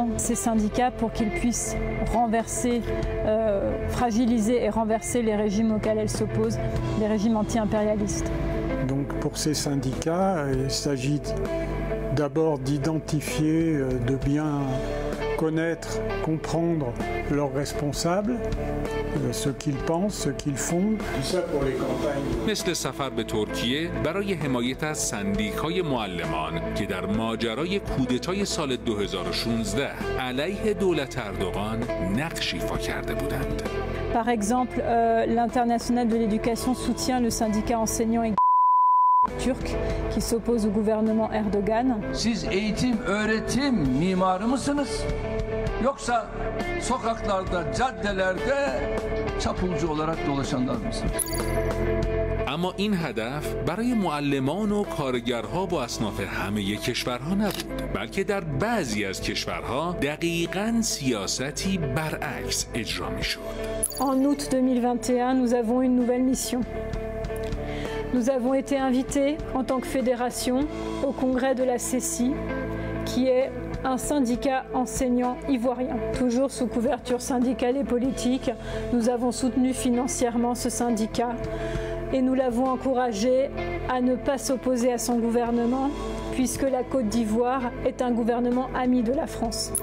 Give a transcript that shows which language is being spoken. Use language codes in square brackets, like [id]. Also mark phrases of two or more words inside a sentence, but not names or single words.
[fr] Ces syndicats pour qu'ils puissent renverser, fragiliser et renverser les régimes auxquels elles s'opposent, les régimes anti-impérialistes. Donc pour ces syndicats, il s'agit d'abord d'identifier, de bien connaître, comprendre leurs responsables, ce qu'ils pensent, ce qu'ils font. Tout ça pour les campagnes. [fa] مثل سفر به ترکیه برای حمایت از سندیکای معلمان که در ماجرای کودتای سال 2016 علیه دولت اردوغان نقش ایفا کرده بودند. [fr] Par exemple, l'Internationale de l'éducation soutient le syndicat enseignant et Türk qui s'oppose au gouvernement Erdogan. [tr] Siz eğitim, öğretim mimarı mısınız? Yoksa sokaklarda, caddelerde çapulcu olarak dolaşanlar mısınız? [fa] اما این هدف برای معلمان و کارگرها با اصناف همه کشورها نبود، بلکه در بعضی از کشورها دقیقاً سیاستی برعکس اجرا می‌شد. [fr] En août 2021, nous avons une nouvelle mission. Nous avons été invités en tant que fédération au congrès de la CECI, qui est un syndicat enseignant ivoirien. Toujours sous couverture syndicale et politique, nous avons soutenu financièrement ce syndicat et nous l'avons encouragé à ne pas s'opposer à son gouvernement, puisque la Côte d'Ivoire est un gouvernement ami de la France.